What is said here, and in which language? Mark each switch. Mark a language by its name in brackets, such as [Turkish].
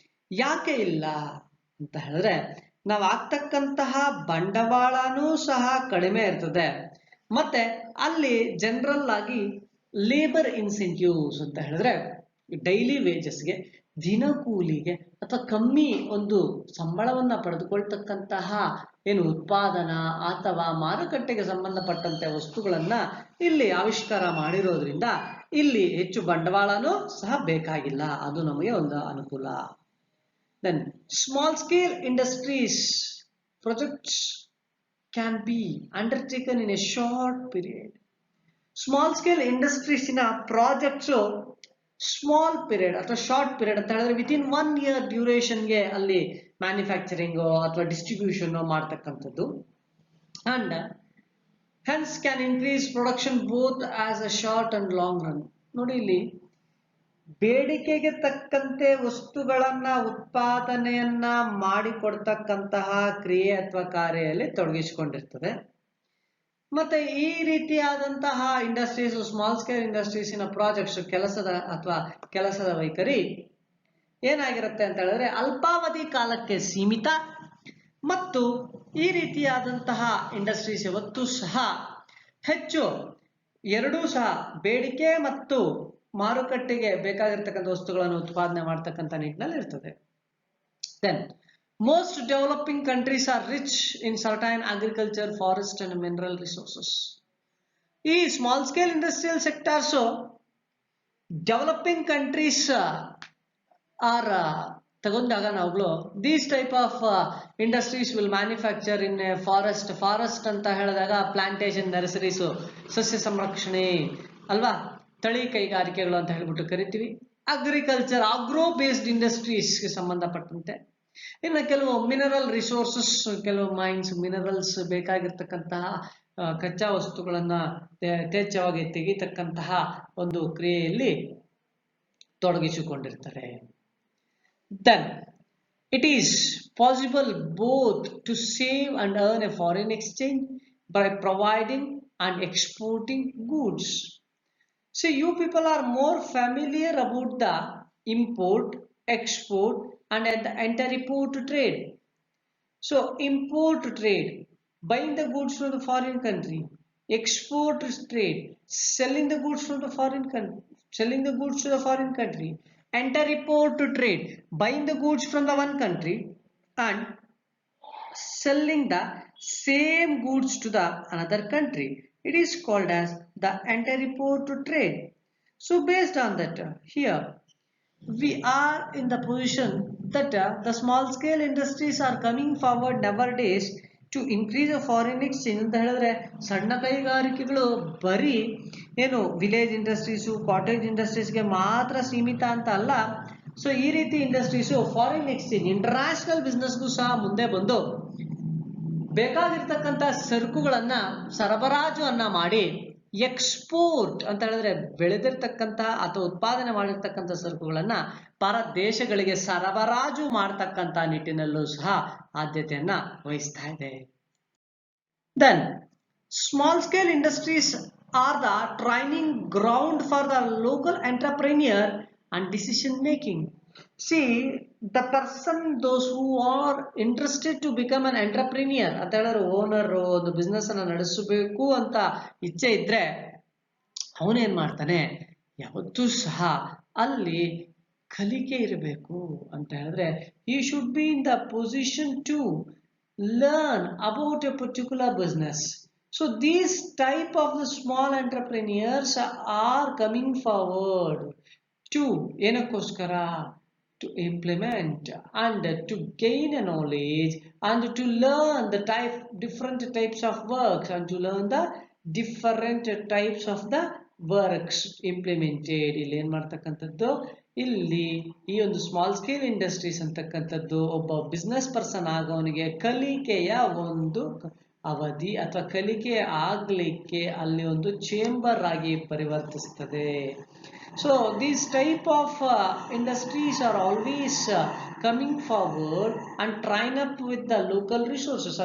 [Kannada] ಯಾಕೆ ಇಲ್ಲ ಅಂತ ಹೇಳಿದ್ರೆ, ನಾವು ಆಗ್ತಕ್ಕಂತಹ ಬಂಡವಾಳನೂ ಸಹ ಕಡಿಮೆ ಇರ್ತದೆ, ಮತ್ತೆ ಅಲ್ಲಿ ಜನರಲ್ ಆಗಿ ಲೇಬರ್ ಇನ್ಸೆಂಟಿವ್ಸ್ ಅಂತ ಹೇಳಿದ್ರೆ ಡೈಲಿ ವೇಜಸ್ಗೆ, ದಿನಕೂಲಿಗೆ ಅಥವಾ ಕಮ್ಮಿ ಒಂದು ಸಂಬಳವನ್ನ ಪಡೆದುಕೊಳ್ತಕ್ಕಂತಹ ಏನು ಉತ್ಪಾದನಾ ಅಥವಾ ಮಾರುಕಟ್ಟೆಗೆ ಸಂಬಂಧಪಟ್ಟಂತೆ ವಸ್ತುಗಳನ್ನ ಇಲ್ಲಿ ಆವಿಷ್ಕಾರ ಮಾಡಿರೋದ್ರಿಂದ ಇಲ್ಲಿ ಹೆಚ್ಚು ಬಂಡವಾಳನೂ ಸಹ ಬೇಕಾಗಿಲ್ಲ. ಅದು ನಮಗೆ ಒಂದು ಅನುಕೂಲ. [English] Then small scale industries projects can be undertaken in a short period. Small scale industries in a projects [Kannada] small period ಅಥವಾ ಶಾರ್ಟ್ ಪೀರಿಯಡ್ ಅಂತ ಹೇಳಿದ್ರೆ ವಿತಿನ್ 1 year ಡ್ಯೂರೇಷನ್ಗೆ ಅಲ್ಲಿ ಮ್ಯಾನುಫ್ಯಾಕ್ಚರಿಂಗ್ ಅಥವಾ ಡಿಸ್ಟ್ರಿಬ್ಯೂಷನ್ ಮಾಡ್ತಕ್ಕಂಥದ್ದು. [English] And hence can increase production both as a short and long run. [Kannada] ನೋಡಿ, ಇಲ್ಲಿ ಬೇಡಿಕೆಗೆ ತಕ್ಕಂತೆ ವಸ್ತುಗಳನ್ನ ಉತ್ಪಾದನೆಯನ್ನ ಮಾಡಿಕೊಡ್ತಕ್ಕಂತಹ ಕ್ರಿಯೆ ಅಥವಾ ಕಾರ್ಯದಲ್ಲಿ ತೊಡಗಿಸಿಕೊಂಡಿರ್ತದೆ. ಮತ್ತೆ ಈ ರೀತಿಯಾದಂತಹ ಇಂಡಸ್ಟ್ರೀಸ್, ಸ್ಮಾಲ್ ಸ್ಕೇಲ್ ಇಂಡಸ್ಟ್ರೀಸಿನ ಪ್ರಾಜೆಕ್ಟ್ಸ್ ಕೆಲಸದ ವೈಖರಿ ಏನಾಗಿರುತ್ತೆ ಅಂತ ಹೇಳಿದ್ರೆ ಅಲ್ಪಾವಧಿ ಕಾಲಕ್ಕೆ ಸೀಮಿತ, ಮತ್ತು ಈ ರೀತಿಯಾದಂತಹ ಇಂಡಸ್ಟ್ರೀಸ್ ಯಾವತ್ತೂ ಸಹ ಹೆಚ್ಚು ಎರಡೂ ಸಹ ಬೇಡಿಕೆ ಮತ್ತು ಮಾರುಕಟ್ಟೆಗೆ ಬೇಕಾಗಿರ್ತಕ್ಕಂಥ ವಸ್ತುಗಳನ್ನು ಉತ್ಪಾದನೆ ಮಾಡ್ತಕ್ಕಂಥ ನಿಟ್ಟಿನಲ್ಲಿ ಇರ್ತದೆ. [English] Then most developing countries are rich in certain agriculture, forest and mineral resources. [Kannada] ಈ small scale industrial sectors developing countries are ತಗೊಂಡಾಗ ನಾವುಗಳು [English] these type of industries will manufacture in forest [Kannada] ಅಂತ ಹೇಳಿದಾಗ ಪ್ಲಾಂಟೇಶನ್, ನರ್ಸರೀಸ್, ಸಸ್ಯ ಸಂರಕ್ಷಣೆ ಅಲ್ವಾ, ತಳಿ ಕೈಗಾರಿಕೆಗಳು ಅಂತ ಹೇಳ್ಬಿಟ್ಟು ಕರಿತೀವಿ. ಅಗ್ರಿಕಲ್ಚರ್, ಆಗ್ರೋ ಬೇಸ್ಡ್ ಇಂಡಸ್ಟ್ರೀಸ್ಗೆ ಸಂಬಂಧಪಟ್ಟಂತೆ. ಇನ್ನು ಕೆಲವು ಮಿನರಲ್ ರಿಸೋರ್ಸಸ್, ಕೆಲವು ಮೈನ್ಸ್, ಮಿನರಲ್ಸ್ ಬೇಕಾಗಿರ್ತಕ್ಕಂತಹ ಕಚ್ಚಾ ವಸ್ತುಗಳನ್ನ ಯಥೇಚ್ಛವಾಗಿ ತೆಗಿತಕ್ಕಂತಹ ಒಂದು ಕ್ರಿಯೆಯಲ್ಲಿ ತೊಡಗಿಸಿಕೊಂಡಿರ್ತಾರೆ. [English] Then it is possible both to save and earn a foreign exchange by providing and exporting goods. So you people are more familiar about the import, export and inter-import trade. So import trade, buying the goods from the foreign country. Export trade, selling the goods from the foreign country, selling the goods to the foreign country. Inter-import trade, buying the goods from the one country and selling the same goods to the another country. It is called as the anti-report to trade. So based on that, here we are in the position that the small scale industries are coming forward nowadays to increase the foreign exchange [Kannada] ಅಂತ ಹೇಳಿದ್ರೆ ಸಣ್ಣ ಕೈಗಾರಿಕೆಗಳು ಬರೀ ಏನು village industries cottage ಇಂಡಸ್ಟ್ರೀಸ್ಗೆ ಮಾತ್ರ ಸೀಮಿತ ಅಂತ ಅಲ್ಲ. ಸೊ ಈ ರೀತಿ ಇಂಡಸ್ಟ್ರೀಸು ಫಾರಿನ್ ಎಕ್ಸ್ಚೇಂಜ್ ಇಂಟರ್ನ್ಯಾಷನಲ್ ಬಿಸ್ನೆಸ್ಗೂ ಸಹ ಮುಂದೆ ಬಂದು ಬೇಕಾಗಿರ್ತಕ್ಕಂಥ ಸರಕುಗಳನ್ನ ಸರಬರಾಜು ಮಾಡಿ ಎಕ್ಸ್ಪೋರ್ಟ್ ಅಂತ ಹೇಳಿದ್ರೆ ಬೆಳೆದಿರ್ತಕ್ಕಂಥ ಅಥವಾ ಉತ್ಪಾದನೆ ಮಾಡಿರ್ತಕ್ಕಂಥ ಸರಕುಗಳನ್ನ ಪರ ದೇಶಗಳಿಗೆ ಸರಬರಾಜು ಮಾಡತಕ್ಕಂಥ ನಿಟ್ಟಿನಲ್ಲೂ ಸಹ ಆದ್ಯತೆಯನ್ನ ವಹಿಸ್ತಾ ಇದೆ. [English] Then small scale industries are the training ground for the local entrepreneur and decision making. See, the person, those who are interested to become an entrepreneur [Kannada] ಅಂತ ಹೇಳಿದ್ರೆ ಓನರ್ ಒಂದು ಬಿಸ್ನೆಸ್ ಅನ್ನ ನಡೆಸಬೇಕು ಅಂತ ಇಚ್ಛೆ ಇದ್ರೆ ಅವನೇನ್ ಮಾಡ್ತಾನೆ, ಯಾವತ್ತೂ ಸಹ ಅಲ್ಲಿ ಕಲಿಕೆ ಇರಬೇಕು ಅಂತ ಹೇಳಿದ್ರೆ [English] he should be in the position to learn about a particular business. So these type of the small entrepreneurs are coming forward to [Kannada] ಏನಕ್ಕೋಸ್ಕರ [English] to implement and to gain a knowledge and to learn the different types of works and to learn the different types of the works implemented. [Kannada] ಇಲ್ಲಿ ಏನ್ ಮಾಡ್ತಕ್ಕಂಥದ್ದು, ಇಲ್ಲಿ ಈ ಒಂದು small scale industries ಅಂತಕ್ಕಂಥದ್ದು ಒಬ್ಬ business person ಆಗೋನಿಗೆ ಕಲಿಕೆಯ ಒಂದು ಅವಧಿ ಅಥವಾ ಕಲಿಕೆ ಆಗ್ಲಿಕ್ಕೆ ಅಲ್ಲಿ ಒಂದು ಚೇಂಬರ್ ಆಗಿ ಪರಿವರ್ತಿಸ್ತದೆ. [English] So these type of industries are always coming forward and train up with the local resources.